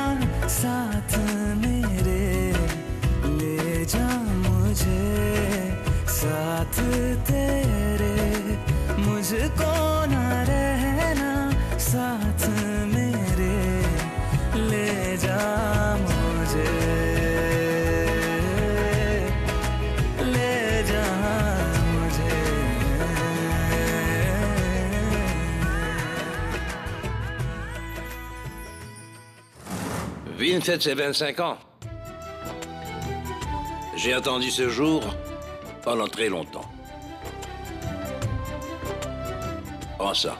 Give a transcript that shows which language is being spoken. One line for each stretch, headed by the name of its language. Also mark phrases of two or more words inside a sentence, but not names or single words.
Hindi: साथ मेरे, ले जा मुझे साथ तेरे, मुझको ना रहना साथ मेरे, ले जा मुझे, ले जा मुझे।
French: Vin fête ses 25 ans. J'ai attendu ce jour pendant très longtemps. Prends ça.